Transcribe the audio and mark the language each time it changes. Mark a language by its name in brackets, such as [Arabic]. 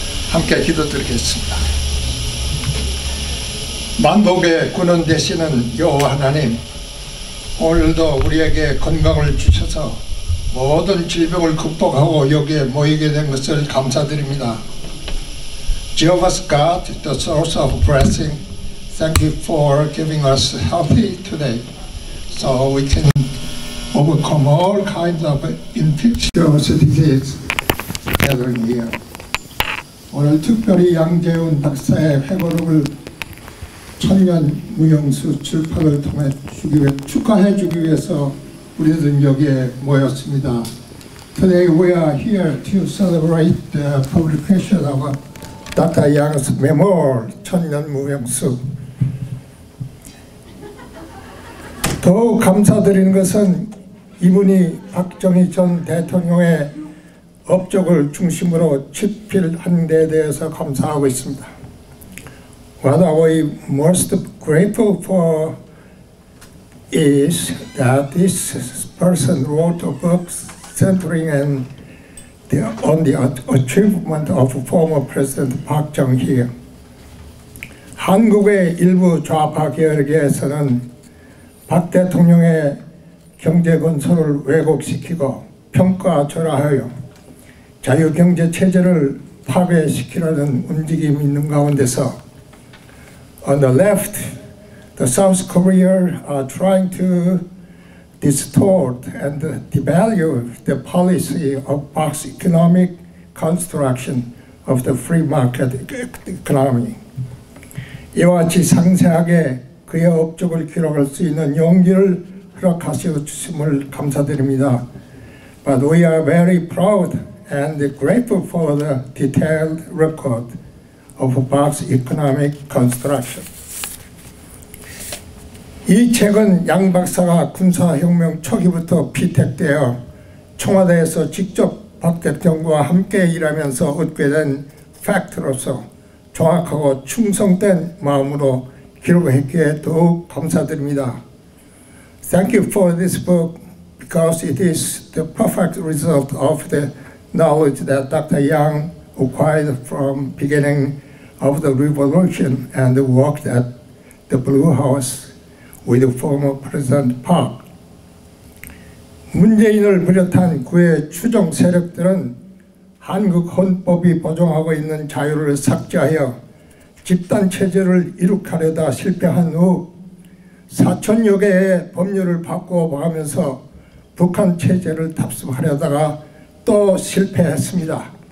[Korean] 함께 기도드리겠습니다. 만복의 근원 되시는 여호와 하나님, 오늘도 우리에게 건강을 주셔서 모든 질병을 극복하고 여기에 모이게 된 것을 감사드립니다. [English] Jehovah's God, the source of blessing, thank you for giving us healthy today, so we can overcome all kinds of infectious disease gathering here. [Korean] 오늘 특별히 양재훈 박사의 회고록을 천년 무용수 출판을 통해 축하해 주기 위해서 우리들은 여기에 모였습니다. [English] Today we are here to celebrate the publication of Dr. Yang's memoir, 천년 무용수. [Korean] 더욱 감사드리는 것은 이분이 박정희 전 대통령의 업적을 중심으로 집필한 데 대해서 감사하고 있습니다. [English] What we most grateful for is that this person wrote a book centering on the achievement of former President Park Chung-hee. [Korean] 한국의 일부 좌파 계열계에서는 박 대통령의 경제 건설을 왜곡시키고 평가절하하여 자유경제 체제를 파괴시키려는 움직임이 있는 가운데서 [English] on the left, the South Korea are trying to distort and devalue the policy of Park's economic construction of the free market economy. [Korean] 이와 같이 상세하게 그의 업적을 기록할 수 있는 용기를 허락하시어 주심을 감사드립니다. [English] But we are very proud and grateful for the detailed record of Park's economic construction. [Korean] 이 책은 양 박사가 군사혁명 초기부터 피택되어 청와대에서 직접 박 대통령과 함께 일하면서 얻게 된 팩트로서 정확하고 충성된 마음으로 기록했기에 더욱 감사드립니다. [English] Thank you for this book because it is the perfect result of the knowledge that Dr. Yang acquired from beginning of the revolution and worked at the Blue House with former President Park. [Korean] 문재인을 비롯한 그의 추종 세력들은 한국 헌법이 보장하고 있는 자유를 삭제하여 집단 체제를 이룩하려다 실패한 후 4천여 개의 법률을 바꿔가면서 북한 체제를 답습하려다가 또 실패했습니다.